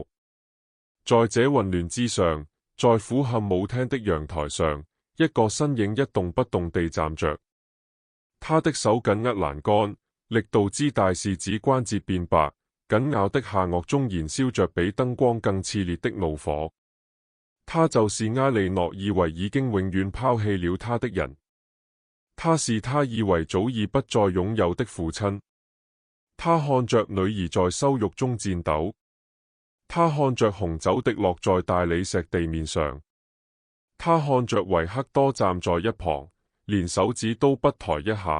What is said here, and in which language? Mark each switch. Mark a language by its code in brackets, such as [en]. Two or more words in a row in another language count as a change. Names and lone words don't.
[zh] 在這混亂之上，在俯瞰舞廳的陽台上，一個身影一動不動地站着，他的手緊握欄杆，力度之大是指關節變白。緊咬的下顎中燃燒着比燈光更熾烈的怒火。他就是埃莉諾以為已經永遠拋棄了他的人，他是他以為早已不再擁有的父親。他看着女兒在羞辱中顫抖，他看着紅酒滴落在大理石地面上，他看着維克多站在一旁，連手指都不抬一下。